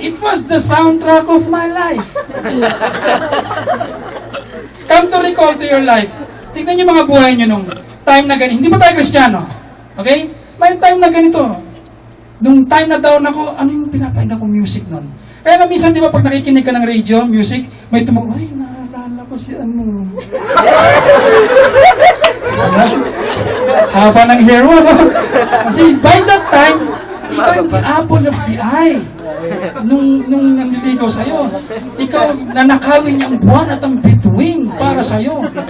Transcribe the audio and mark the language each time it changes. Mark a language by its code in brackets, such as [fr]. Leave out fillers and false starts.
[en] It was the soundtrack of my life. Come to recall to your life. [tl] Tignan niyo mga buhay niyo nung time na ganito. Hindi pa tayo Kristiyano. Okay? May time na ganito. Nung time na down ako, ano yung pinapakinggan ko music nun? Kaya nga minsan, di ba, pag nakikinig ka ng radio, music, may tumag, ay, naalala ko si ano. Haba ng hair mo, no? Kasi by that time, ikaw yung [en] the apple of the eye. [tl] Nung nanliligaw sa'yo. Ikaw, nanakawin niya ang buwan at ang bituin para sa'yo.